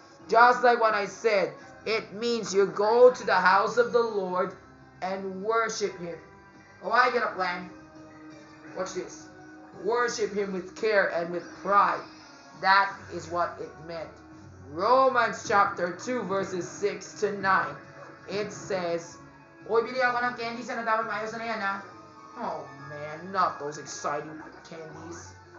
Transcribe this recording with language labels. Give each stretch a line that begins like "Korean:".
English: Just like what I said, it means you go to the house of the Lord and worship him. Oh, I get a plan. Watch this. Worship him with care and with pride. That is what it meant. Romans chapter 2 verses 6 to 9. It says,
Filipino: Uy, bili ako ng candies na dapat maayos na yan, ha?
English: Oh man, not those exciting candies.